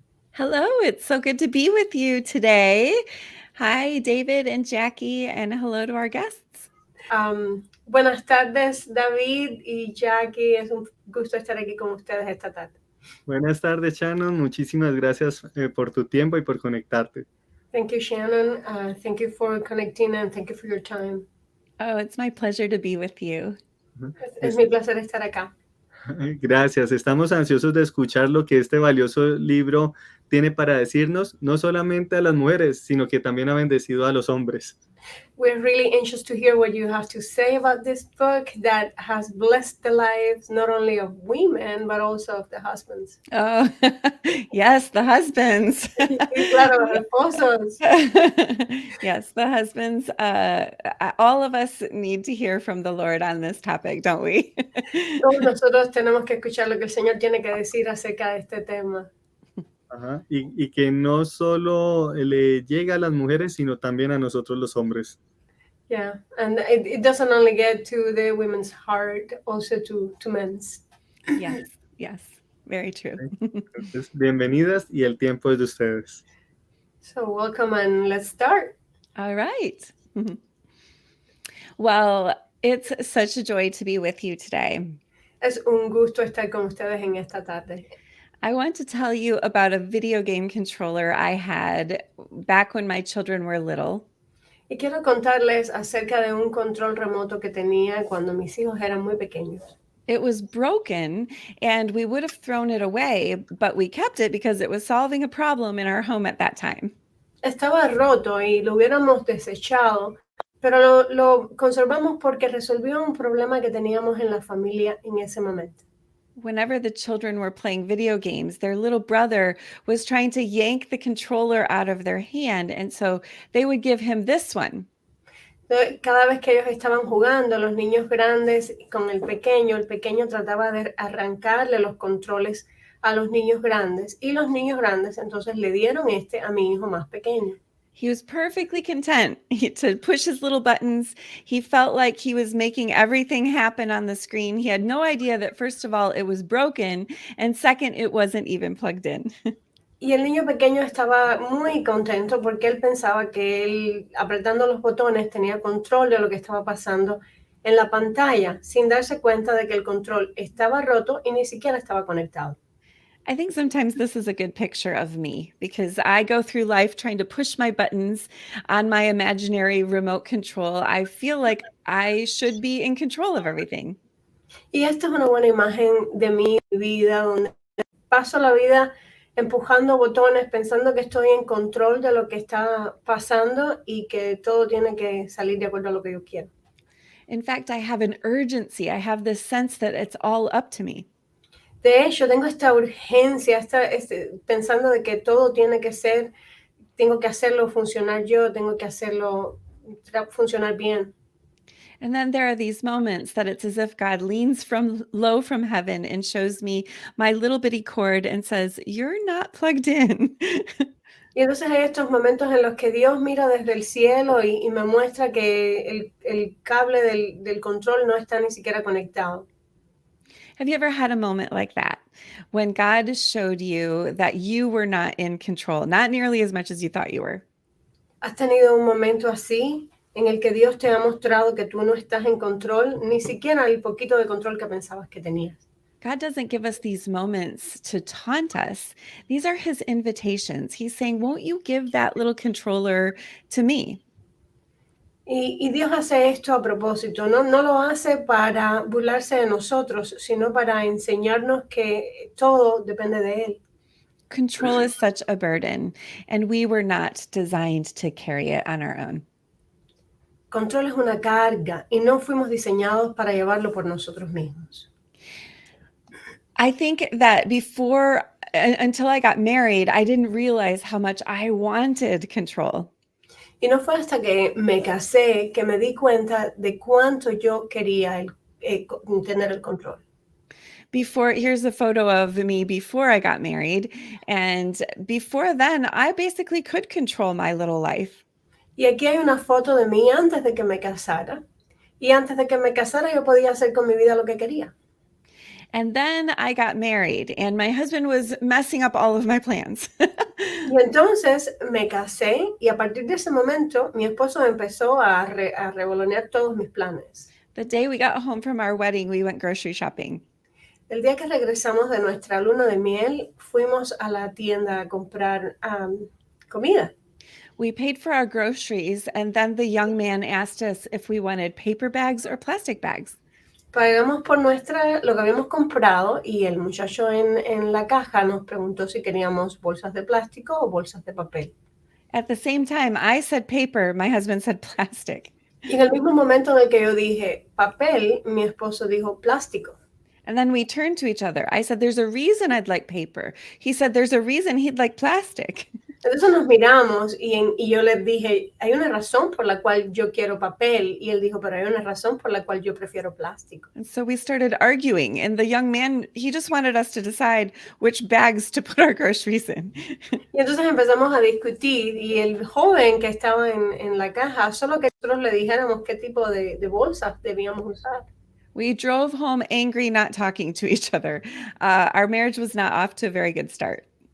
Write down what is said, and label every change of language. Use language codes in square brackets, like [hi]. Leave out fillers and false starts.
[en] Hello, it's so good to be with you today. Hi, David and Jackie, and hello to our guests. [es] Buenas tardes, David y Jackie. Es un gusto estar aquí con ustedes esta tarde. Buenas tardes, Shannon. Muchísimas gracias por tu tiempo y por conectarte. [en] Thank you, Shannon. Thank you for connecting and thank you for your time. Oh, it's my pleasure to be with you. [es] Es mi placer estar acá. Gracias, estamos ansiosos de escuchar lo que este valioso libro tiene para decirnos, no solamente a las mujeres, sino que también ha bendecido a los hombres. [en] We're really anxious to hear what you have to say about this book that has blessed the lives not only of women, but also of the husbands. Oh, yes, the husbands. [es] Claro, los esposos. [en] Yes, the husbands. All of us need to hear from the Lord on this topic, don't we? [es] Todos nosotros tenemos que escuchar lo que el Señor tiene que decir acerca de este tema. Ajá. Y que no solo le llega a las mujeres, sino también a nosotros los hombres. [en] Yeah, and it doesn't only get to the women's heart, also to men's. Yes, yes, very true. [es] Entonces, bienvenidas y el tiempo es de ustedes. [en] So welcome and let's start. All right. Well, it's such a joy to be with you today. [es] Es un gusto estar con ustedes en esta tarde. [en] I want to tell you about a video game controller I had back when my children were little. [es] Y quiero contarles acerca de un control remoto que tenía cuando mis hijos eran muy pequeños. [en] It was broken and we would have thrown it away, but we kept it because it was solving a problem in our home at that time. [es] Estaba roto y lo hubiéramos desechado, Pero lo conservamos porque resolvió un problema que teníamos en la familia en ese momento. [en] Whenever the children were playing video games, their little brother was trying to yank the controller out of their hand, and so they would give him this one. [es] Entonces, cada vez que ellos estaban jugando, los niños grandes con el pequeño trataba de arrancarle los controles a los niños grandes y los niños grandes entonces le dieron a mi hijo más pequeño. [en] He was perfectly content to push his little buttons. He felt like he was making everything happen on the screen. He had no idea that, first of all, it was broken, and second, it wasn't even plugged in. [es] Y el niño pequeño estaba muy contento porque él pensaba que él, apretando los botones, tenía control de lo que estaba pasando en la pantalla, sin darse cuenta de que el control estaba roto y ni siquiera estaba conectado. [en] I think sometimes this is a good picture of me because I go through life trying to push my buttons on my imaginary remote control. I feel like I should be in control of everything. [es] Y esta es una buena imagen de mi vida, donde paso la vida empujando botones, pensando que estoy en control de lo que está pasando y que todo tiene que salir de acuerdo a lo que yo quiero. [en] In fact, I have an urgency. I have this sense that it's all up to me. [es] De hecho, tengo esta urgencia, pensando de que todo tiene que ser, tengo que hacerlo funcionar yo, tengo que hacerlo funcionar bien. [en] And then there are these moments that it's as if God leans from low from heaven and shows me my little bitty cord and says, "You're not plugged in." [es] Y entonces hay estos momentos en los que Dios mira desde el cielo y me muestra que el cable del control no está ni siquiera conectado. [en] Have you ever had a moment like that when God showed you that you were not in control, not nearly as much as you thought you were? [es] ¿Has tenido un momento así en el que Dios te ha mostrado que tú no estás en control, ni siquiera el poquito de control que pensabas que tenías? [en] God doesn't give us these moments to taunt us. These are his invitations. He's saying, "Won't you give that little controller to me?" [es] Y Dios hace esto a propósito, no lo hace para burlarse de nosotros, sino para enseñarnos que todo depende de Él. [en] Control is such a burden, and we were not designed to carry it on our own. [es] Control es una carga y no fuimos diseñados para llevarlo por nosotros mismos. [en] I think that until I got married, I didn't realize how much I wanted control. [es] Y no fue hasta que me casé que me di cuenta de cuánto yo quería tener el control. [en] Here's a photo of me before I got married. And before then, I basically could control my little life. [es] Y aquí hay una foto de mí antes de que me casara. Y antes de que me casara yo podía hacer con mi vida lo que quería. [en] And then I got married and my husband was messing up all of my plans. [es] Y entonces me casé y a partir de ese momento mi esposo empezó a revolonear todos mis planes. [en] The day we got home from our wedding, we went grocery shopping. [es] El día que regresamos de nuestra luna de miel, fuimos a la tienda a comprar comida. [en] We paid for our groceries, and then the young man asked us if we wanted paper bags or plastic bags. [es] Pagamos por lo que habíamos comprado y el muchacho en la caja nos preguntó si queríamos bolsas de plástico o bolsas de papel. [en] At the same time, I said paper, my husband said plastic. [es] Y en el mismo momento en el que yo dije papel, mi esposo dijo plástico. [en] And then we turned to each other. I said, "There's a reason I'd like paper." He said, "There's a reason he'd like plastic." [es] Entonces nos miramos y yo le dije, hay una razón por la cual yo quiero papel. Y él dijo, pero hay una razón por la cual yo prefiero plástico. [en] And so we started arguing. And the young man, he just wanted us to decide which bags to put our groceries in. [es] Y entonces empezamos a discutir y el joven que estaba en la caja, solo que nosotros le dijéramos qué tipo de bolsas debíamos usar. [en] We drove home angry, not talking to each other. Our marriage was not off to a very good start.